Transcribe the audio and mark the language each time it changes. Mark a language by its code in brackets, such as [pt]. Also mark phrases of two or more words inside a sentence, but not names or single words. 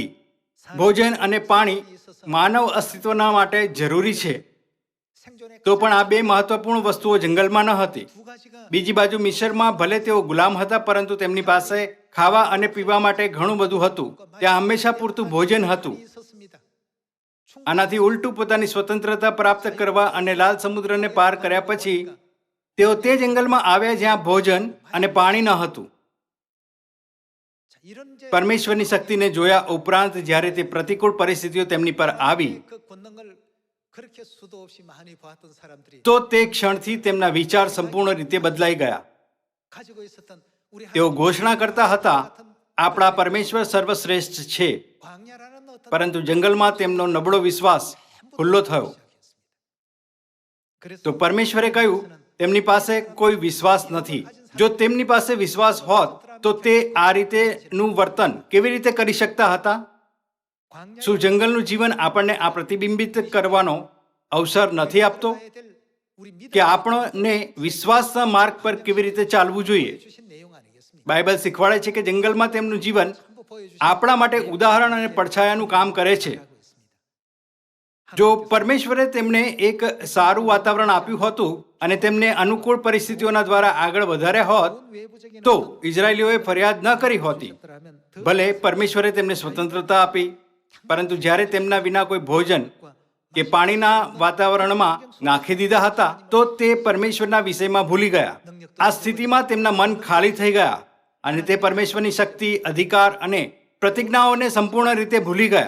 [gu] ભોજન અને પાણી માનવ અસ્તિત્વના માટે જરૂરી છે, 생존의 તો પણ આ 2 મહત્વપૂર્ણ વસ્તુઓ જંગલમાં ન હતી. [ko] 두 가지가 [gu] બીજી બાજુ મિસરમાં ભલે તેઓ ગુલામ હતા, પરંતુ તેમની પાસે ખાવા અને પીવા માટે ઘણું બધું હતું. ત્યાં હંમેશા પૂરતું ભોજન હતું. 있었습니다. આનાથી ઉલટું પોતાની સ્વતંત્રતા પ્રાપ્ત કરવા અને લાલ સમુદ્રને પાર કર્યા પછી તેઓ તે જંગલમાં આવ્યા જ્યાં ભોજન અને પાણી ન હતું. [ko] 자, 이런 이제 [gu] પરમેશ્વરની શક્તિને જોયા ઉપરાંત જ્યારે તે પ્રતિકૂળ પરિસ્થિતિઓ તેમની પર આવી [ko] 그 권능을 그렇게 수도 없이 많이 보았던 사람들이 [gu] તો તે ક્ષણથી તેમના વિચાર સંપૂર્ણ રીતે બદલાઈ ગયા. [ko] 가지고 있었던 우리 [gu] તેઓ 하나님 ઘોષણા કરતા હતા, આપણા પરમેશ્વર સર્વશ્રેષ્ઠ છે. [ko] 광야라는 어떤 [gu] પરંતુ જંગલમાં તેમનો નબળો વિશ્વાસ ખુલ્લો થયો. 그래서 તો પરમેશ્વરે કહ્યું, તેમની પાસે કોઈ વિશ્વાસ નથી. જો તેમની પાસે વિશ્વાસ હોત તો તે આ રીતેનું વર્તન કેવી રીતે કરી શકતા હતા? 광야 શું જંગલનું જીવન આપણને આ પ્રતિબિંબિત કરવાનો અવસર નથી આપતો [ko] 우리 믿음 [gu] કે આપણને વિશ્વાસના માર્ગ પર કેવી રીતે ચાલવું જોઈએ? [ko] 주신 내용 아니겠습니까? [gu] બાઇબલ શીખવાડે છે કે જંગલમાં તેમનું જીવન [ko] 한번 보여주신 [gu] આપણા માટે ઉદાહરણ અને પડછાયાનું કામ કરે છે. [ko] 하고 있습니다. [gu] જો પરમેશ્વરે તેમને એક સારું વાતાવરણ આપ્યું હતું અને તેમને અનુકૂળ પરિસ્થિતિઓના દ્વારા આગળ વધાર્યા હોત 외부적인 તો ઇઝરાયલીઓએ ફરિયાદ ન કરી હોતી. [ko] 것들하면 더 [gu] ભલે પરમેશ્વરે તેમને સ્વતંત્રતા આપી, પરંતુ જ્યારે તેમના વિના કોઈ ભોજન કે પાણીના વાતાવરણમાં નાખી દીધા હતા તો તે પરમેશ્વરના વિષયમાં ભૂલી ગયા. આ સ્થિતિમાં તેમના મન ખાલી થઈ ગયા અને તે પરમેશ્વરની શક્તિ, અધિકાર અને પ્રતિજ્ઞાઓને સંપૂર્ણ રીતે ભૂલી ગયા.